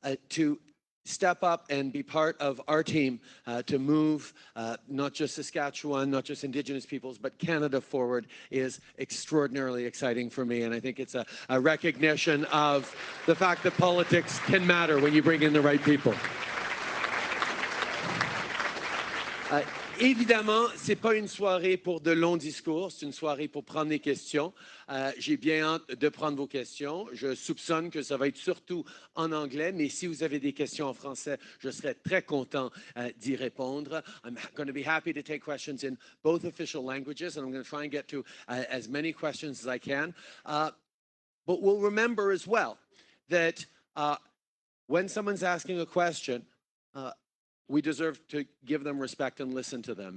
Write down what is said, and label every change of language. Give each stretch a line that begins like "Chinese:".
English: to step up and be part of our team to move not just Saskatchewan, not just Indigenous peoples, but Canada forward, is extraordinarily exciting for me. And I think it's a recognition of the fact that politics can matter when you bring in the right people.
French: Évidemment, ce n'est pas une soirée pour de longs discours, c'est une soirée pour prendre des questions. J'ai bien hâte de prendre vos questions. Je soupçonne que ça va être surtout en anglais, mais si vous avez des questions en français, je serai très content d'y répondre.
English: I'm going to be happy to take questions in both official languages, and I'm going to try and get to as many questions as I can. But we'll remember as well that when someone's asking a question, we deserve to give them respect and listen to them.